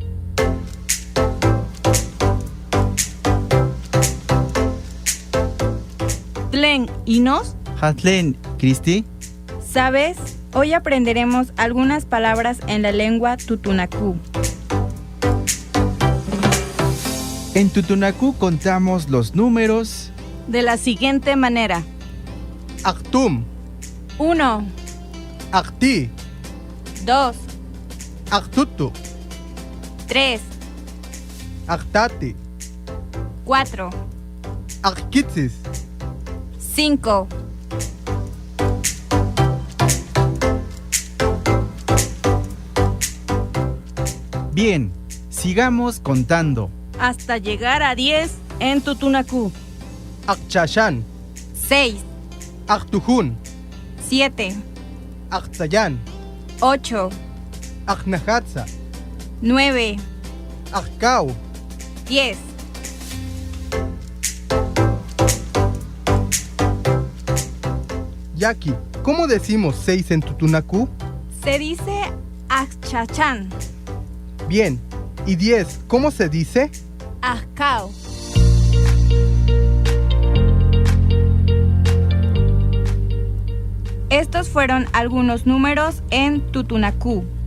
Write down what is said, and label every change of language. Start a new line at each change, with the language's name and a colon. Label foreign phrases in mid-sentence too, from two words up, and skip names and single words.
Spanish: Tlen, ¿y nos? Hatlen, Cristi. ¿Sabes? Hoy aprenderemos algunas palabras en la lengua tutunacú. En tutunacú contamos los números de la siguiente manera. Actum. 1. Acti. 2. Actutu. 3. Actati. 4. Acquitzis. 5. Bien, sigamos contando. Hasta llegar a 10 en tutunacú. Akchashan. 6. Aktujun. 7. Aktsayan. 8. Aknahatsa. 9. Akau. 10. Yaki, ¿cómo decimos 6 en tutunacú? Se dice Akchachan. Bien, ¿y 10 cómo se dice? Akau. Estos fueron algunos números en tutunacú.